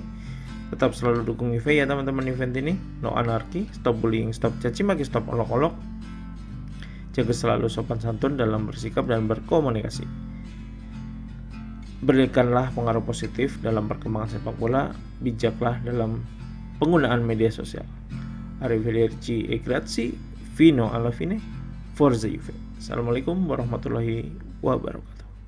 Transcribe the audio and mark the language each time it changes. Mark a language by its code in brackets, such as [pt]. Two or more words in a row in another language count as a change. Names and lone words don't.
[id] Tetap selalu dukung Juve ya teman-teman event ini. No anarki, [en] stop bullying, [id] stop caci maki, stop olok-olok. Jaga selalu sopan santun dalam bersikap dan berkomunikasi. Berikanlah pengaruh positif dalam perkembangan sepak bola. Bijaklah dalam penggunaan media sosial. [it] Arrivederci e grazie. Fino alla fine. Forza Juve. [ar] السلام عليكم ورحمة الله وبركاته.